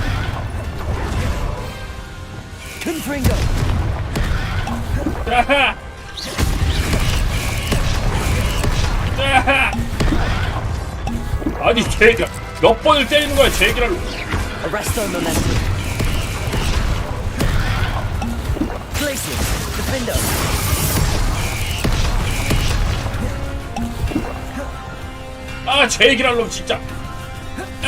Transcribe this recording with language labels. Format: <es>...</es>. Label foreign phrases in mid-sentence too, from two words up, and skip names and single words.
<la>Confringo.</la> <ko>아니 쟤가 몇 번을 때리는 거야 쟤기라로.</ko> <la>Arresto Momentum. Glacius. Defender.</la> <ko>아 쟤기랄로 진짜.</ko>